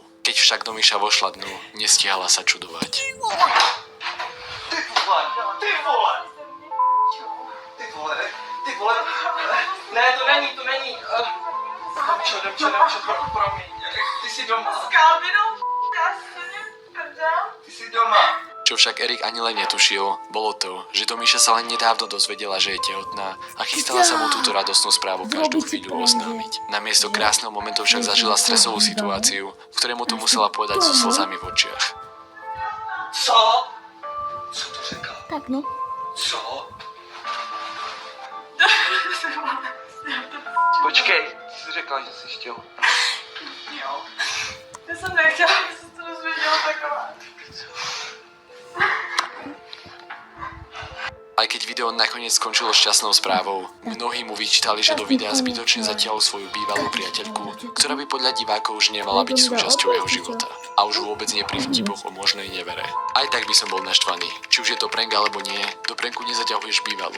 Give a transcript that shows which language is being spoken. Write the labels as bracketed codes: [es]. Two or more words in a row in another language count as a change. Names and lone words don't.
[sk] Keď však Domiša vošla dnu, nestihala sa čudovať. [cs] Ty vole. Ne, to není. Dobře, promiň. Ty jsi doma. S Kalvinou, Ty jsi doma. [sk] Čo však Erik ani len netušil, bolo to, že Domiša sa len nedávno dozvedela, že je tehotná a chystala sa mu túto radostnú správu každú chvíľu oznámiť. Namiesto krásneho momentu však zažila stresovú situáciu, v ktorej mu to musela povedať so slzami v očiach. [cs] Co? Co to řekla? Tak no. Co? Počkej, ty jsi řekla, že jsi chtěl. Jo. Já jsem nechtěla, aby se to dozvěděla taková. [sk] Aj keď video nakoniec skončilo šťastnou správou, mnohí mu vyčítali, že do videa zbytočne zatiaľ svoju bývalú priateľku, ktorá by podľa divákov už nemala byť súčasťou jeho života. A už vôbec nie pri vtipoch o možnej nevere. Aj tak by som bol naštvaný. Či už je to prank alebo nie, do pranku nezaťahuješ bývalú.